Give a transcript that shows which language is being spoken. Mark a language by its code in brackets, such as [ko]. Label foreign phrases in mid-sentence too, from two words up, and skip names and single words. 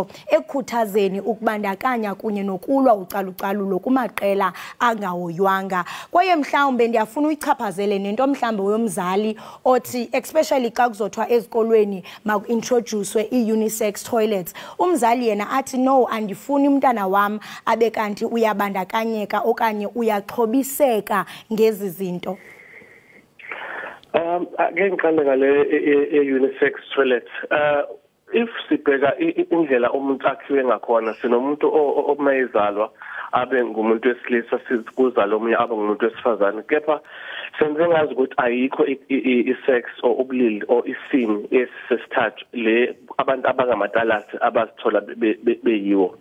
[xh] ekukhuthazeni ukubandakanya kunye nokulwa ucalucalulo kumaqela angahoywanga kwaye mhlawumbe ndiyafuna uyichaphazele nento mhlawumbe yomzali othi especially xa kuzothiwa ezikolweni maku-introducwe [en] i-unisex toilets [xh] umzali yena athi no andifuni umntana wam abe kanti uyabandakanyeka okanye uyaxhobiseka ngezi zinto. [zu] Ake ngiqale ngale [en] unisex toilet. [zu] If sibheka indlela umuntu akhiwe ngakhona sinomuntu omayizalwa abe ngumuntu wesilisa sizikuzala omunye abe ngumuntu wesifazane kepha senze ngazi ukuthi ayikho i-sex or ubulili or isini esesithathu le abantu abangamadalasi abazithola beyiwo.